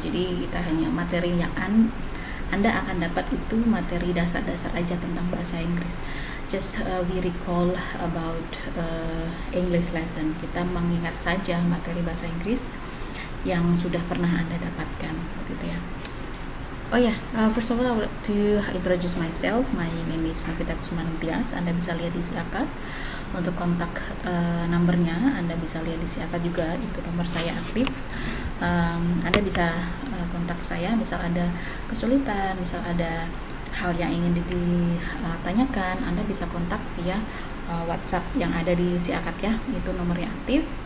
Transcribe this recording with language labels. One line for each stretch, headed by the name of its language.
Indonesian: Jadi kita hanya materi yang Anda akan dapat itu materi dasar-dasar aja tentang bahasa Inggris.
English: Just we recall about English lesson.
Indonesian: Kita mengingat saja materi bahasa Inggris yang sudah pernah Anda dapatkan gitu ya.
English: Oh ya, first of all I would like to introduce myself. My name is Novita Kusmantias.
Indonesian: Anda bisa lihat di siakat. Untuk kontak nomornya Anda bisa lihat di siakat juga, itu nomor saya aktif. Anda bisa kontak saya misal ada kesulitan, misal ada hal yang ingin ditanyakan, Anda bisa kontak via WhatsApp yang ada di siakat ya, itu nomornya aktif.